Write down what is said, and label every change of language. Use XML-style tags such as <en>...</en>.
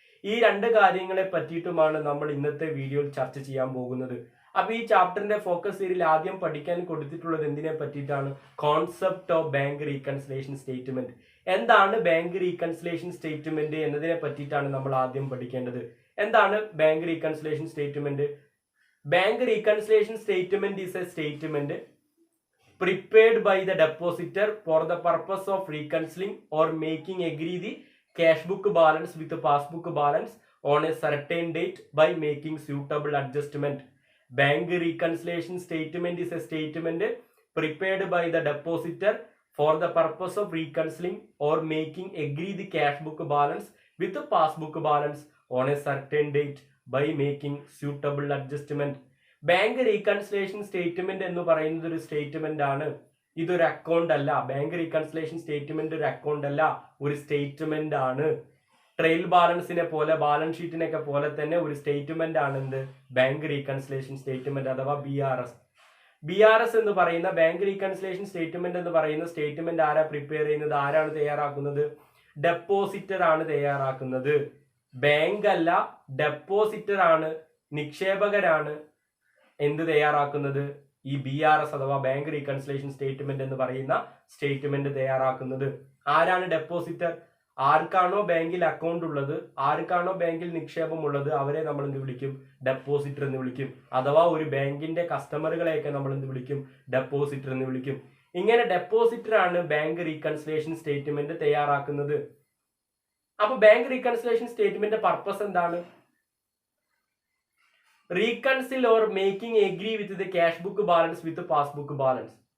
<ml>ഈ 2 കാര്യങ്ങളെ പറ്റിയിട്ടുമാണ് നമ്മൾ ഇന്നത്തെ വീഡിയോയിൽ ചർച്ച ചെയ്യാൻ പോകുന്നത്. അപ്പൊ ഈ ചാപ്റ്ററിന്റെ ഫോക്കസ് ഏരിയയിൽ ആദ്യം പഠിക്കാൻ കൊടുത്തിട്ടുള്ളത് എന്തിനെ പറ്റിയിട്ടാണ്? Concept of bank reconciliation statement. എന്താണ് ബാങ്ക് റീകൺസിലേഷൻ സ്റ്റേറ്റ്മെന്റ് എന്നതിനെ പറ്റിയിട്ടാണ് നമ്മൾ ആദ്യം പഠിക്കേണ്ടത്. എന്താണ് bank reconciliation statement?</ml> <en>Bank reconciliation statement is a statement prepared by the depositor for the purpose of reconciling or making agree the cash book balance with the passbook balance on a certain date by making suitable adjustment. Bank reconciliation statement is a statement prepared by the depositor for the purpose of reconciling or making agree the cash book balance with the passbook balance on a certain date by making suitable adjustment.</en> <ml>Bank reconciliation statement എന്ന് പറയുന്നത് ഒരു statement ആണ്. ഇതൊരു account അല്ല. Bank reconciliation statement ഒരു account അല്ല, ഒരു statement ആണ്. ട്രയൽ ബാലൻസിനെ പോലെ, ബാലൻസ് ഷീറ്റിനൊക്കെ പോലെ തന്നെ ഒരു സ്റ്റേറ്റ്മെന്റ് ആണ് എന്ത്? ബാങ്ക് റീകൺസിലേഷൻ സ്റ്റേറ്റ്മെന്റ് അഥവാ BRS. BRS എന്ന് പറയുന്ന ബാങ്ക് റീകൺസിലേഷൻ സ്റ്റേറ്റ്മെന്റ് എന്ന് പറയുന്ന സ്റ്റേറ്റ്മെന്റ് ആരാ പ്രിപ്പയർ ചെയ്യുന്നത്? ആരാണ് തയ്യാറാക്കുന്നത്? ഡെപ്പോസിറ്റർ ആണ് തയ്യാറാക്കുന്നത്. ബാങ്ക് അല്ല, ഡെപ്പോസിറ്റർ ആണ്, നിക്ഷേപകരാണ് എന്ത് തയ്യാറാക്കുന്നത്? ഈ BRS അഥവാ ബാങ്ക് റീകൺസിലേഷൻ സ്റ്റേറ്റ്മെന്റ് എന്ന് പറയുന്ന സ്റ്റേറ്റ്മെന്റ് തയ്യാറാക്കുന്നത്. ആരാണ് ഡെപ്പോസിറ്റർ? ആർക്കാണോ ബാങ്കിൽ അക്കൗണ്ട് ഉള്ളത്, ആർക്കാണോ ബാങ്കിൽ നിക്ഷേപം ഉള്ളത്, അവരെ നമ്മൾ എന്ത് വിളിക്കും? ഡെപ്പോസിറ്റർ എന്ന് വിളിക്കും. അഥവാ ഒരു ബാങ്കിന്റെ കസ്റ്റമറുകളെയൊക്കെ നമ്മൾ എന്ത് വിളിക്കും? ഡെപ്പോസിറ്റർ എന്ന് വിളിക്കും. ഇങ്ങനെ ഡെപ്പോസിറ്റർ ആണ് ബാങ്ക് റീകൺസിലേഷൻ സ്റ്റേറ്റ്മെന്റ് തയ്യാറാക്കുന്നത്. അപ്പൊ ബാങ്ക് റീകൺസിലേഷൻ സ്റ്റേറ്റ്മെന്റ് പർപ്പസ് എന്താണ്?</ml> <en>Reconcile or making agree with the cash book balance with the passbook balance.</en>